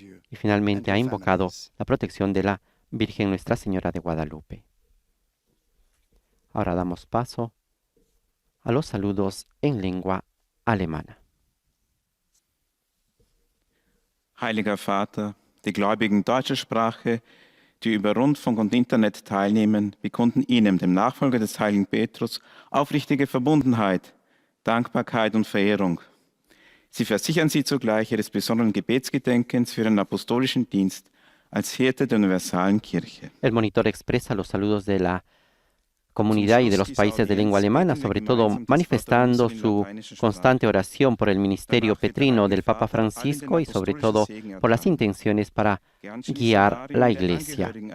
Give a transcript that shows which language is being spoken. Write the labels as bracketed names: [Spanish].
[Spanish] Y finalmente ha invocado la protección de la Virgen Nuestra Señora de Guadalupe. Ahora damos paso a los saludos en lengua alemana. [German] Heiliger Vater, die Gläubigen deutscher Sprache, die über Rundfunk und Internet teilnehmen, bekunden Ihnen, dem Nachfolger des heiligen Petrus, aufrichtige Verbundenheit, Dankbarkeit und Verehrung. Sie versichern Sie zugleich Ihres besonderen Gebetsgedenkens für Ihren apostolischen Dienst als Hirte der universalen Kirche. [Spanish] El monitor expresa los saludos de la comunidad y de los países de lengua alemana, sobre todo manifestando su constante oración por el ministerio petrino del Papa Francisco y sobre todo por las intenciones para guiar la Iglesia.